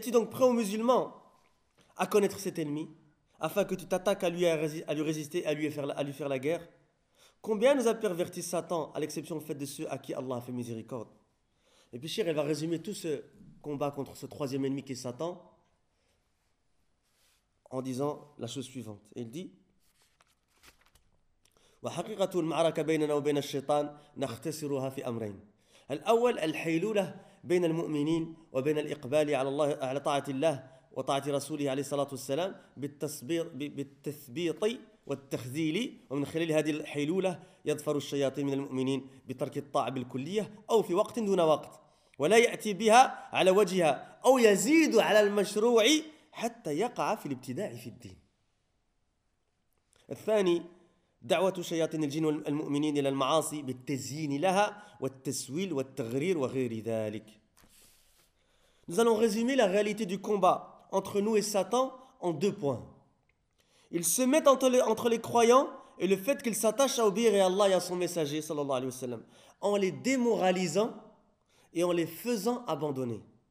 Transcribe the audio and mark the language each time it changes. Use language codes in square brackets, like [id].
[fr] Es-tu donc prêt aux musulmans à connaître cet ennemi, afin que tu t'attaques à lui, à lui résister, à lui faire la guerre? Combien nous a pervertis Satan, à l'exception en fait de ceux à qui Allah a fait miséricorde? Et puis, chère, il va résumer tout ce combat contre ce troisième ennemi qui est Satan, en disant la chose suivante. Et il dit [ar] « وحقيقة المعركة بيننا وبين الشيطان نختصرها في أمرين ». الأول الحيلولة بين المؤمنين وبين الإقبال على الله على طاعة الله وطاعة رسوله عليه الصلاة والسلام بالتثبيط والتخذيل ومن خلال هذه الحيلولة يظفر الشياطين من المؤمنين بترك الطاعة بالكلية أو في وقت دون وقت ولا يأتي بها على وجهها أو يزيد على المشروع حتى يقع في الابتداع في الدين. الثاني دعوة شياطين الجن والمؤمنين إلى المعاصي بالتزيين لها والتسويل والتغرير وغير ذلك. [fr] Nous allons résumer la réalité du combat entre nous et Satan en deux points. Il se met entre les croyants et le fait qu'ils s'attachent à obéir à Allah et à son messager, sallallahu alayhi wa sallam, en les démoralisant et en les faisant abandonner.